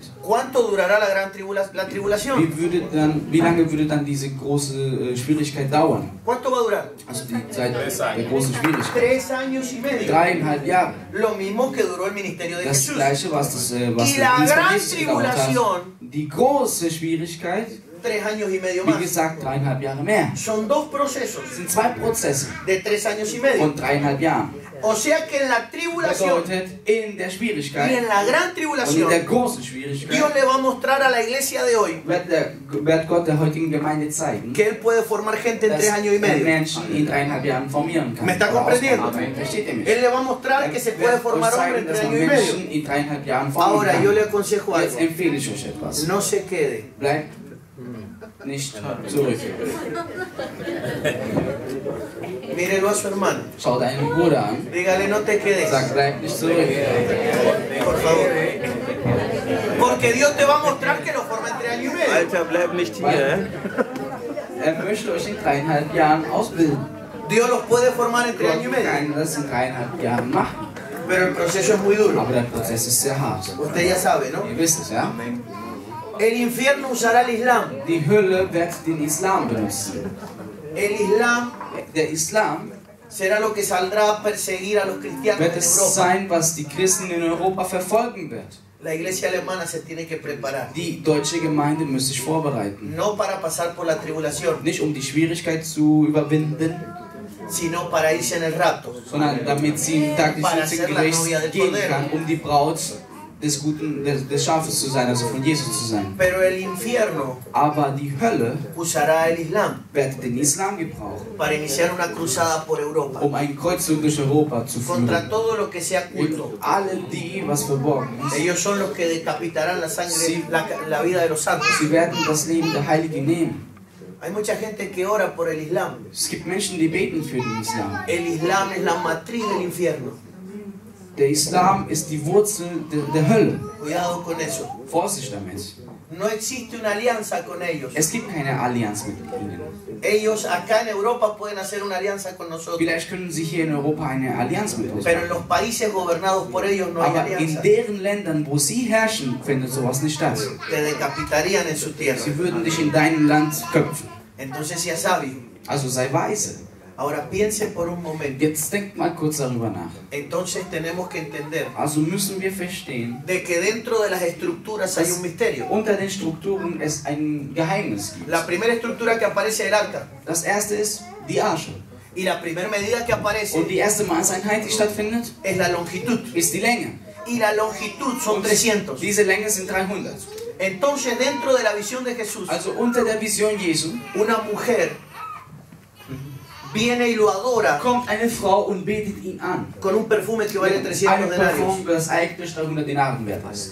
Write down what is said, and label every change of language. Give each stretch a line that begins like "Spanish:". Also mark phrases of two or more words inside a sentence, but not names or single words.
Spanish: ¿Cuánto durará la gran tribulación?
German: Wie lange würde dann diese große Schwierigkeit dauern?
Spanish: ¿Cuánto va a durar?
German: Also die Zeit der großen Schwierigkeit.
Spanish: 3 años y medio.
German: 3,5 Jahre.
Spanish: Lo mismo que duró el ministerio de
German: Das
Spanish: Jesús.
German: gleiche, was
Spanish: Y
German: der
Spanish: la
German: Dienst von
Spanish: gran
German: Jesus gedauert hat.
Spanish: tribulación,
German: Die große Schwierigkeit,
Spanish: 3 años y medio
German: wie
Spanish: más.
German: gesagt, 3,5 Jahre mehr.
Spanish: Son 2 procesos
German: Das sind 2 Prozesse
Spanish: de 3 años y medio.
German: von 3,5 Jahren.
Spanish: O sea que en la tribulación
German: Bedeutet, in der
Spanish: y
German: Schwierigkeit
Spanish: en la gran
German: und in
Spanish: tribulación,
German: der großen
Spanish: Dios
German: Schwierigkeit
Spanish: le va a mostrar a la iglesia de hoy
German: wird Gott der heutigen Gemeinde zeigen,
Spanish: que Él puede formar gente en
German: dass
Spanish: 3 años y
German: er
Spanish: medio.
German: Menschen in 3,5 Jahren formieren kann.
Spanish: ¿Me está
German: Oder
Spanish: comprendiendo?
German: ausformen. Versteht ihr mich?
Spanish: Él le va a mostrar que se puede
German: Wird
Spanish: formar
German: euch
Spanish: hombre en
German: zeigen, dass
Spanish: 3
German: man
Spanish: años y medio.
German: Menschen in 3,5 Jahren formen
Spanish: Ahora yo le
German: kann.
Spanish: aconsejo
German: Jetzt
Spanish: algo.
German: empfehle ich euch etwas.
Spanish: No se quede.
German: Bleibt nicht zurück.
Spanish: Mírelo a su hermano.
German: Schau deinen Bruder an.
Spanish: Dígale, no te quedes.
German: Sag, bleib nicht zurück.
Spanish: Por favor. Porque Dios te va a mostrar que lo forma en 3 años y medio.
German: Alter, bleib nicht hier. Er möchte euch in 3,5 Jahren ausbilden.
Spanish: Dios los puede formar en 3 años y
German: Gott
Spanish: medio.
German: kann das in 3,5 Jahren machen.
Spanish: Pero el proceso es muy duro.
German: Aber der Prozess ist sehr hart.
Spanish: Usted ya sabe, ¿no?
German: Ihr wisst es, ja?
Spanish: El infierno usará el Islam.
German: Die Hölle wird den Islam benutzen.
Spanish: El Islam
German: Der Islam
Spanish: será lo que saldrá a perseguir a los cristianos
German: wird
Spanish: en
German: es
Spanish: Europa.
German: sein, was die Christen in Europa verfolgen wird.
Spanish: La iglesia alemana se tiene que preparar.
German: Die deutsche Gemeinde muss sich vorbereiten.
Spanish: No para pasar por la tribulación,
German: Nicht um die Schwierigkeit zu überwinden,
Spanish: sino para irse en el rapto.
German: sondern damit sie im Tag des
Spanish: Para
German: jüngsten
Spanish: ser la
German: Gerichts
Spanish: novia del
German: gehen
Spanish: Cordero.
German: kann, um die Braut des Schafes zu sein, also von Jesus zu sein.
Spanish: Pero el infierno
German: Aber die Hölle
Spanish: usará el Islam
German: wird den Islam gebrauchen,
Spanish: para iniciar una cruzada por Europa
German: um einen Kreuzzug durch Europa zu
Spanish: contra
German: führen.
Spanish: todo lo que sea
German: Mit
Spanish: culto.
German: allen die, was verborgen ist.
Spanish: Ellos son los que decapitarán la sangre, Sí. la vida de los santos.
German: Sie werden das Leben der Heiligen nehmen.
Spanish: Hay mucha gente que ora por el Islam.
German: Es gibt Menschen, die beten für den Islam.
Spanish: El Islam es la matriz del infierno.
German: Der Islam ist die Wurzel der Hölle.
Spanish: Cuidado con eso.
German: Vorsicht damit.
Spanish: No existe una alianza con ellos.
German: Es gibt keine Allianz mit ihnen.
Spanish: Ellos acá en Europa pueden hacer una alianza con nosotros.
German: Vielleicht können sie hier in Europa eine Allianz mit uns
Spanish: Pero en
German: machen.
Spanish: los países gobernados por ellos no hay
German: Aber in
Spanish: alianza.
German: deren Ländern, wo sie herrschen, findet sowas nicht statt.
Spanish: Te decapitarían en su tierra.
German: Sie würden dich in deinem Land köpfen.
Spanish: Entonces sea sabio.
German: Also sei weise.
Spanish: Ahora piense por un momento.
German: Jetzt denkt mal kurz darüber nach.
Spanish: Entonces tenemos que entender
German: Also müssen wir verstehen,
Spanish: de que dentro de las estructuras hay un misterio.
German: unter den Strukturen es ein Geheimnis gibt.
Spanish: La primera estructura que aparece es el arca.
German: Das erste ist die Arche.
Spanish: Y la primera medida que aparece
German: Und die erste Maßeinheit, die stattfindet,
Spanish: es la longitud.
German: ist die Länge.
Spanish: Y la longitud son
German: Und
Spanish: 300.
German: diese Länge sind 300.
Spanish: Entonces dentro de la visión de Jesús,
German: Also unter der Vision Jesu
Spanish: una mujer viene y lo adora
German: kommt eine Frau und betet ihn an.
Spanish: con un perfume que vale
German: Eine
Spanish: 300 denarios.
German: Parfum, das eigentlich 300 Denaren wert ist.